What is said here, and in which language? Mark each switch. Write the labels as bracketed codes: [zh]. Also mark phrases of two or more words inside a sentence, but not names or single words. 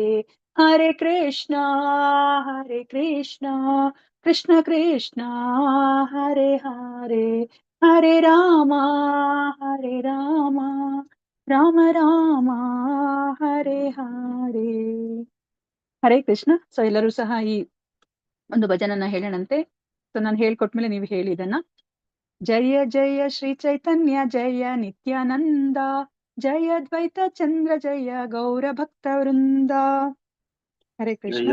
[sa] ಹರೇ ಕೃಷ್ಣ ಕೃಷ್ಣ ಕೃಷ್ಣ ಹರೇ ಹರೇ, ಹರೇ ರಾಮ ರಾಮ ರಾಮ ಹರೇ ಹರೇ. ಹರೇ ಕೃಷ್ಣ. [kn] ಸೊ ಎಲ್ಲರೂ ಸಹ ಈ ಒಂದು ಭಜನನ್ನ ಹೇಳೋಣಂತೆ. ಸೊ ನಾನು ಹೇಳ್ಕೊಟ್ಮೇಲೆ ನೀವು ಹೇಳಿ ಇದನ್ನ. [sa] ಜಯ ಜಯ ಶ್ರೀ ಚೈತನ್ಯ ಜಯ ನಿತ್ಯಾನಂದ, ಜಯ ದ್ವೈತ ಚಂದ್ರ ಜಯ ಗೌರ ಭಕ್ತ ವೃಂದ. ಹರೇ ಕೃಷ್ಣ.